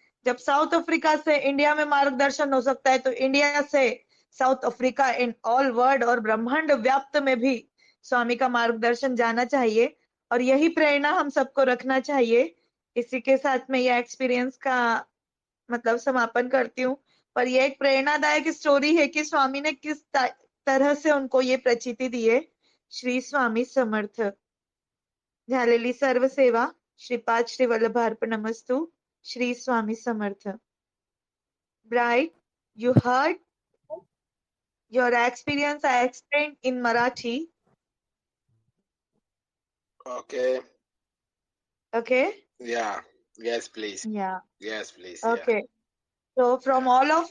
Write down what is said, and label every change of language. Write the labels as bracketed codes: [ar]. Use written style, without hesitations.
[hi] जब south Africa से India में मार्गदर्शन हो सकता है, तो इंडिया से south Africa, in all world और ब्रह्मांड व्याप्त में भी स्वामी का मार्गदर्शन जाना चाहिए। और यही प्रेरणा हम सबको रखना चाहिए। इसी के साथ में यह एक्सपीरियंस का मतलब समापन करती हूँ। पर यह एक प्रेरणादायक स्टोरी है कि स्वामी ने किस तरह से उनको ये प्रचिति दी है। श्री स्वामी समर्थ। [mr] झालेली सर्व सेवा Shripad Shri वल्लभार्पणमस्तु. Shri Swami Samarth. [en] Bright, you heard your experience I explained in Marathi. Okay. Okay? Yeah. Yes, please. Yeah. Yes, please. Okay. So from all of